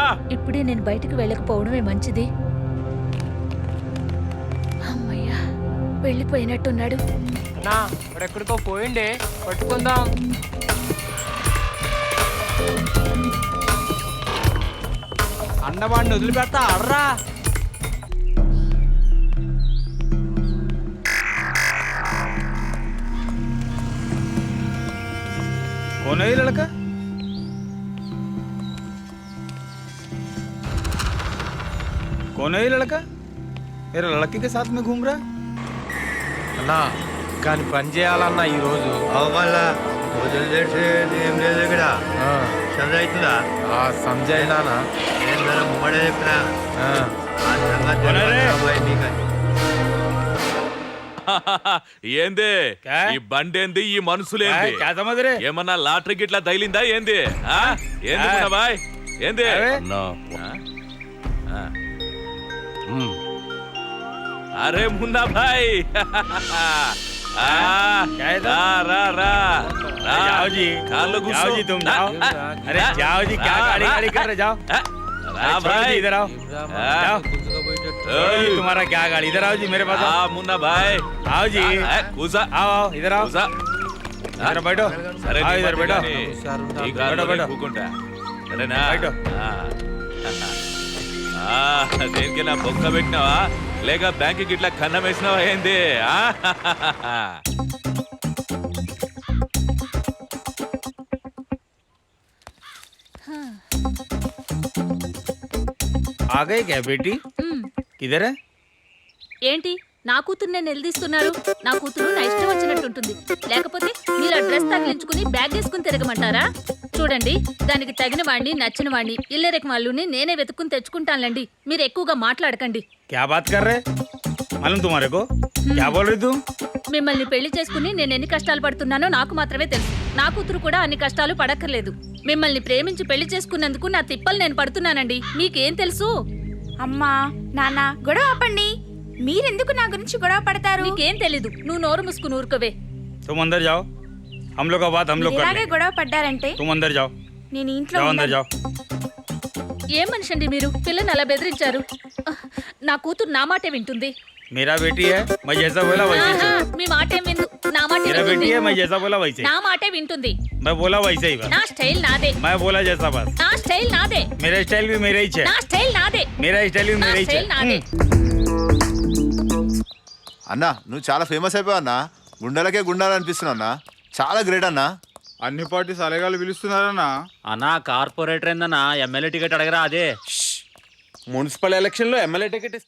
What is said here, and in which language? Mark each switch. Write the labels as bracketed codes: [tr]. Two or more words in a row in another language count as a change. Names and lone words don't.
[te] ఇప్పుడే నేను బయటకు వెళ్ళకపోవడమే మంచిది. అమ్మయ్యా, వెళ్ళిపోయినట్టున్నాడు. అన్నా ఎక్కడికో పోయిండే, పట్టుకుందాం. అన్నవాడిని వదిలిపెడతా అర్రా. [hi] कौन है ये लड़का? कौन है ये लड़का? मेरे लड़के के साथ में घूम रहा है? [te] అన్నా కానీ పని చేయాలన్నా ఈ రోజు ఏం లేదు ఇక్కడ చదువు అవుతుందా సంజయ్నానా నేను ధర ముంగడే చెప్పినా ఆ సంగతి ఏంది ఈ బండేంది, ఈ మనుషులేంది? [hi] क्या समझ रे? [te] ఏమన్నా లాటరీ గిట్లా తగిలిందా ఏంది? ఆ? ఏంది మున్నా భాయ్ ఏంది? ఆ. అరే మున్నా భాయ్ ఆ, రా రా రా రా. [hi] जाओ जी, [te] కాళ్ళు కూర్చో. [hi] जाओ जी तुम जाओ. अरे जाओ जी, क्या गाड़ी गाड़ी कर रहे जाओ. [te] రా [hi] छोड़ो [te] భాయ్ [hi] जी, इधर आओ. ఆ. जाओ. छोड़ो जी, तुम्हारा क्या गाड़ी, इधर आओ जी मेरे पास ఆ, आओ. [te] మున్నా భాయ్ [hi] आओ जी, [te] కూసా [hi] आओ आओ इधर आओ. [te] కూసా. [hi] इधर बैठो. [te] సరే [hi] आओ [te] నీ [hi] इधर [te] మధ్య [hi] बैठो. [te] కానీ ఈ గాల్లో [hi] बैठो. [te] నేను కూకుంటా. సరేనా? [hi] बैठो. [te] ఆ, దేనికైనా బొక్క పెట్టినావా లేక బ్యాంక్ గిట్లా కన్నం వేసినావా ఏంది? ఆ? [hi] आ गए क्या बेटी? किधर है? [te] ఏంటి నా కూతుర్నే నిలదీస్తున్నారు? నా కూతురు నా ఇష్టం వచ్చినట్టుంటుంది, లేకపోతే మీరు ఆ డ్రెస్ తగిలించుకుని బ్యాగ్ వేసుకుని తిరగమంటారా? చూడండి, దానికి తగిన వాడిని, నచ్చిన వాడిని, ఇల్లరెక్ వాళ్ళని నేనే వెతుక్కుని తెచ్చుకుంటానులేండి. మీరు ఎక్కువగా మాట్లాడకండి. [hi] क्या बात कर रहे? मालूम तुम्हारे को? क्या बोल रही तू? [te] మిమ్మల్ని పెళ్లి చేసుకుని నేను ఎన్ని కష్టాలు పడుతున్నానో నాకు మాత్రమే తెలుసు. నా కూతురు కూడా అన్ని కష్టాలు పడక్కర్లేదు. మిమ్మల్ని ప్రేమించి పెళ్లి చేసుకున్నందుకు నా తిప్పలు నేను పడుతున్నానండి. మీకేం తెలుసు? అమ్మా నాన్న గొడవ ఆపండి. మీరెందుకు నా గురించి గొడవ పడతారు? నీకేం తెలీదు. నువ్వు నోరు ముసుకుని ఊరుకోవే. [hi] तुम अंदर जाओ, हम लोग का बात हम लोग कर [te] ఇలాగే [hi] लेंगे. [te] గొడవ పడ్డారంటే [hi] तुम अंदर जाओ, [te] నేను ఇంట్లో [hi] जाओ अंदर [te] ఉండను. [hi] जाओ. [te] ఏం మనిషి అండి మీరు? పిల్లని అలా బెదిరించారు. నా కూతురు నా మాటే వింటుంది. [hi] मेरा बेटी है, मैं जैसा बोला वैसे ఆహా, चल. [te] మీ మాటేం విందు. నా మాట [hi] मेरा बेटी है, मैं जैसा बोला वैसे. [te] నా మాటే వింటుంది. [hi] मैं बोला वैसे ही बस. [te] నా స్టైల్ నాదే. [hi] मैं बोला जैसा बस. [te] నా స్టైల్ నాదే. [hi] मेरा स्टाइल भी मेरा ही है. [te] నా స్టైల్ నాదే. [hi] मेरा स्टाइल भी [te] నా [hi] मेरा ही [te] స్టైల్ నాదే. [hi] है. [te] అన్నా నువ్వు చాలా ఫేమస్ అయిపోయావు అన్నా. గుండెలకే గుండాలనిపిస్తున్నావు అన్నా. చాలా గ్రేట్ అన్నా. అన్ని పార్టీస్ అలగాలు పిలుస్తున్నారన్నా. అన్నా కార్పొరేటర్ ఏందన్నా, [en] MLA ticket [te] అడగరా? అదే [en] municipal election [te] లో [en] MLA ticket